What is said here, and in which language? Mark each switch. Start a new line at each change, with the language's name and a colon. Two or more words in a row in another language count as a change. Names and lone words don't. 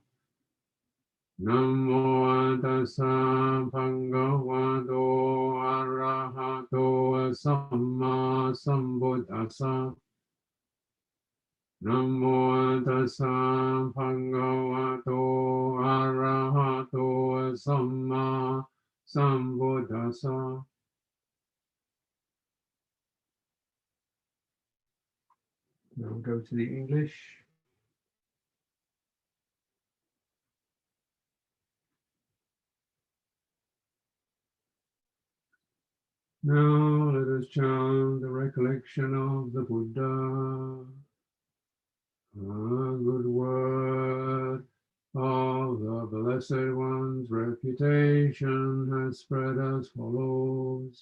Pali: Namo tassa bhagavato arahato samma sambuddhassa Namo tassa bhagavato arahato samma sambuddhassa
English: Now go to the English. Now let us chant the recollection of the Buddha, a good word of the Blessed One's reputation has spread as follows.